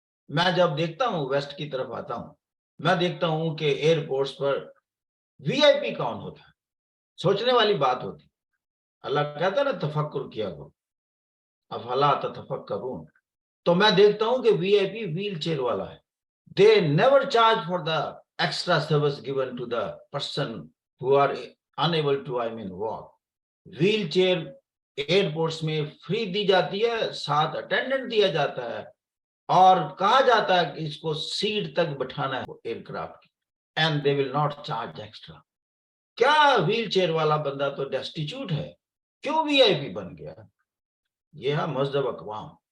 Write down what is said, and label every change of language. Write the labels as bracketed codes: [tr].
[ur] میں جب دیکھتا ہوں, ویسٹ کی طرف آتا ہوں, میں دیکھتا ہوں کہ ایئرپورٹس پر وی آئی پی کون ہوتا ہے, سوچنے والی بات ہوتی. اللہ کہتا ہے نا تفکر کیا کرو, [ar] افلا تتفکرون. [ur] تو میں دیکھتا ہوں کہ وی آئی پی ویل چیئر والا ہے. [en] They never charge for the extra service given to the person who are unable to walk. [ur] Wheel chair airports میں فری دی جاتی ہے, ساتھ اٹینڈنٹ دیا جاتا ہے, اور کہا جاتا ہے کہ اس کو سیٹ تک بٹھانا ہے ایئر کرافٹ کی, [en] And they will not charge extra. [ur] کیا ویل چیئر والا بندہ تو ڈیسٹیچیوٹ ہے, کیوں وی آئی پی بن گیا؟ یہ ہے مہذب اقوام.